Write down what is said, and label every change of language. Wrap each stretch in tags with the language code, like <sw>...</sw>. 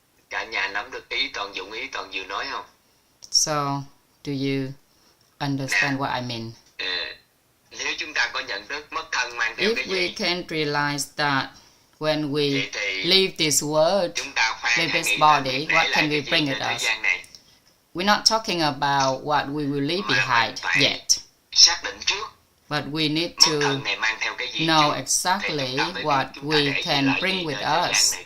<vi>Cả nhà nắm được ý Toàn Diệu nói không?</vi> <en>So, do you understand what I mean?</en> <vi>Nếu chúng ta có nhận thức mất thân mang theo cái</vi> <en>If we</en> <vi>gì?</vi> <en>can realize that when we leave this world, leave this body, what can we bring with us? We're not talking about what we will leave behind yet.</en> <vi>Xác định trước.</vi> <en>But we need to know exactly what we can bring with us.</en>